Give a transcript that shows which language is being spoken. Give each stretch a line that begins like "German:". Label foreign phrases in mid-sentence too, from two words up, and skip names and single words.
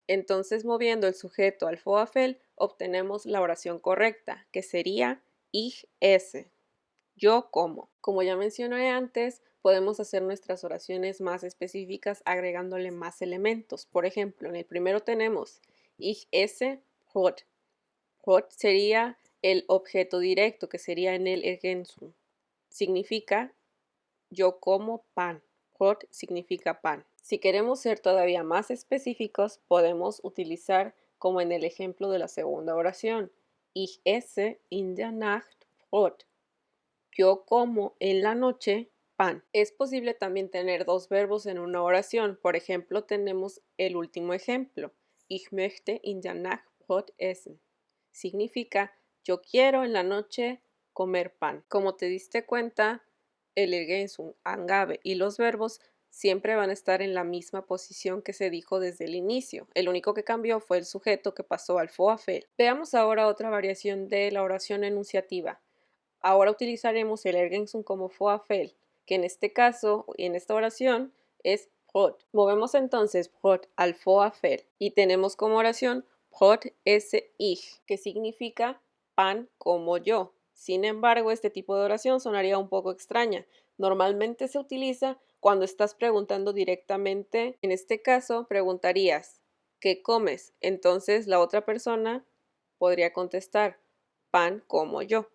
Spanish: Entonces, moviendo el sujeto al Vorfeld, obtenemos la oración correcta, que sería
German: ich esse.
Spanish: Yo como. Como ya mencioné antes, podemos hacer nuestras oraciones más específicas agregándole más elementos. Por ejemplo, en el primero tenemos
German: ich esse Brot.
Spanish: Brot sería el objeto directo, que sería en el Ergänzung. Significa yo como pan. Brot significa pan. Si queremos ser todavía más específicos, podemos utilizar como en el ejemplo de la segunda oración.
German: Ich esse in der Nacht Brot.
Spanish: Yo como en la noche pan. Es posible también tener dos verbos en una oración. Por ejemplo, tenemos el último ejemplo.
German: Ich möchte in der Nacht Brot essen.
Spanish: Significa yo quiero en la noche comer pan. Como te diste cuenta, el Ergänzung, Angabe y los verbos siempre van a estar en la misma posición que se dijo desde el inicio. El único que cambió fue el sujeto que pasó al Vorfeld. Veamos ahora otra variación de la oración enunciativa. Ahora utilizaremos el Ergänzung como Vorfeld, que en este caso, en esta oración, es Brot. Movemos entonces Brot al Vorfeld y tenemos como oración
German: Brot esse ich,
Spanish: que significa pan como yo. Sin embargo, este tipo de oración sonaría un poco extraña. Normalmente se utiliza cuando estás preguntando directamente. En este caso, preguntarías, ¿qué comes? Entonces la otra persona podría contestar, pan como yo.